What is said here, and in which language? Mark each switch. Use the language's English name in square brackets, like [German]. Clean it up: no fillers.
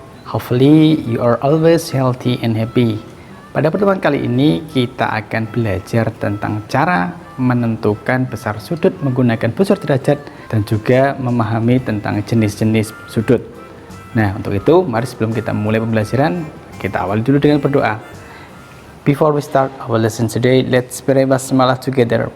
[English] Hopefully you are always healthy and happy. [Indonesian] Pada pertemuan kali ini kita akan belajar tentang cara menentukan besar sudut menggunakan busur derajat dan juga memahami tentang jenis-jenis sudut. Nah, untuk itu mari sebelum kita mulai pembelajaran, kita awali dulu dengan berdoa. [English] Before we start our lesson today, let's pray basmalah together.